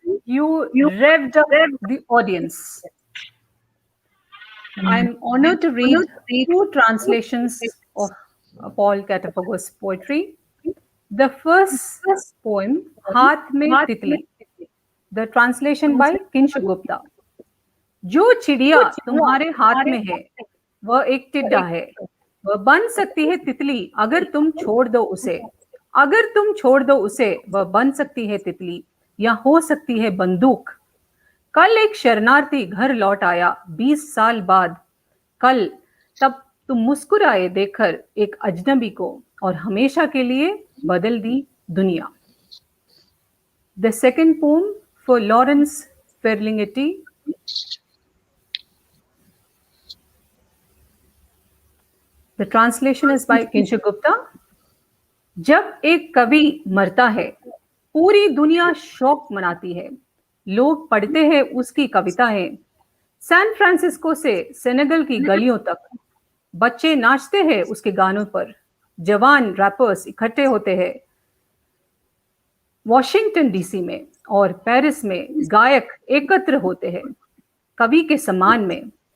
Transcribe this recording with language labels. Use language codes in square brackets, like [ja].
[en] You revved up the audience. I'm honored to read 2 translations of Paul Catafago's poetry. The first poem, Haath Mein Titli, the translation by Kinshu Gupta. [hi] जो चिड़िया तुम्हारे हाथ में है वह एक टिड्डा है, वह बन सकती है तितली अगर तुम छोड़ दो उसे, अगर तुम छोड़ दो उसे वह बन सकती है तितली या हो सकती है बंदूक। कल एक शरणार्थी घर लौट आया 20 साल बाद, कल तब तुम मुस्कुराए देखकर एक अजनबी को और हमेशा के लिए बदल दी दुनिया। [en] The second poem for Lawrence Ferlinghetti. The translation is by Kinshu Gupta. [hi] जब एक कवि मरता है पूरी दुनिया शोक मनाती है, लोग पढ़ते हैं उसकी कविताएं, सैन फ्रांसिस्को से सेनेगल की गलियों तक बच्चे नाचते हैं उसके गानों पर, जवान रैपर्स इकट्ठे होते हैं वॉशिंगटन डीसी में और पेरिस में गायक एकत्र होते हैं कवि के सम्मान में।